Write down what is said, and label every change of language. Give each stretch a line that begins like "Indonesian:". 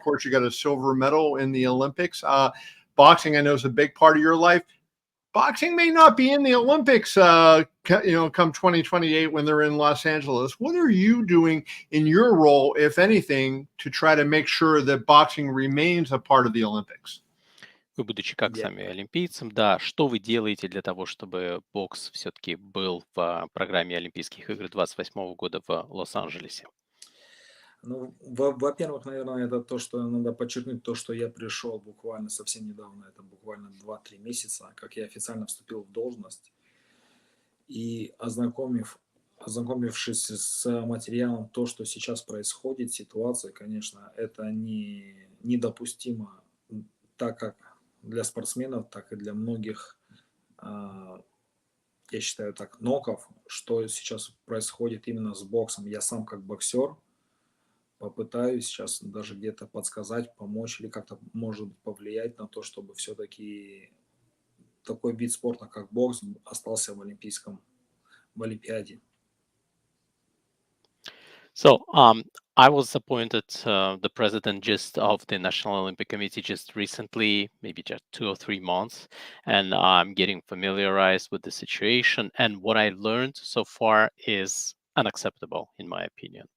English: Of course, you got a silver medal in the Olympics. Boxing, I know, is a big part of your life. Boxing may not be in the Olympics, come 2028 when they're in Los Angeles. What are you doing in your role, if anything, to try to make sure that boxing remains a part of the Olympics?
Russian: Вы, будучи как сами олимпийцем, да, что вы делаете для того, чтобы бокс все-таки был в программе Олимпийских игр 28 года в Лос-Анджелесе? Ну, во-первых, наверное, это то, что надо подчеркнуть, то, что я пришел буквально совсем недавно, это буквально 2-3 месяца, как я официально вступил в должность. И ознакомившись с материалом, то, что сейчас происходит, ситуация, конечно, это недопустимо, так как для спортсменов, так и для многих, я считаю так, ноков, что сейчас происходит именно с боксом. Я сам как боксер попытаюсь сейчас даже где-то подсказать, помочь или как-то, может быть, повлиять на то, чтобы все-таки такой вид спорта, как бокс, остался в Олимпиаде.
English: So, I was appointed the president just of the National Olympic Committee just recently, maybe just 2 or 3 months, and I'm getting familiarized with the situation. And what I learned so far is unacceptable, in my opinion.